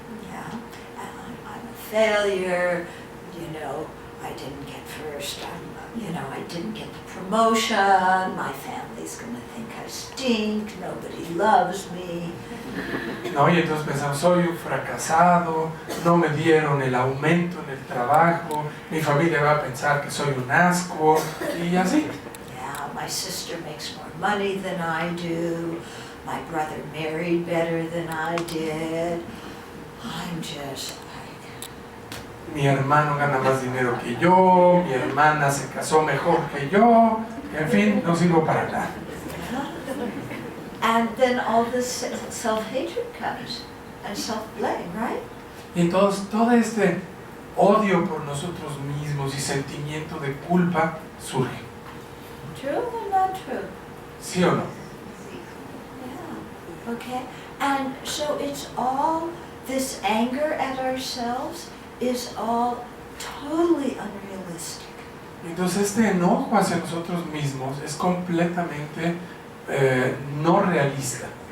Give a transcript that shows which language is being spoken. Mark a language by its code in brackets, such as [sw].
[en] Yeah, I'm a failure. You know, I didn't get first. I didn't get the promotion. My family's gonna think I stink. Nobody loves me. [es] ¿No? Y entonces pensamos, soy un fracasado, no me dieron el aumento en el trabajo, mi familia va a pensar que soy un asco, y así. [en] Yeah, my sister makes more money than I do. My brother married better than I did. I'm just like, [es] mi hermano gana más dinero que yo, mi hermana se casó mejor que yo, en fin, no sirvo para nada. [en] And then all this self-hatred comes and self-blame, right? [es] Y entonces todo este odio por nosotros mismos y sentimiento de culpa surge. [en] True or not true? [es] ¿Sí o no? [en] Yeah. Okay. And so it's all this anger at ourselves is all totally unrealistic. [es] Entonces este enojo hacia nosotros mismos es completamente no realista.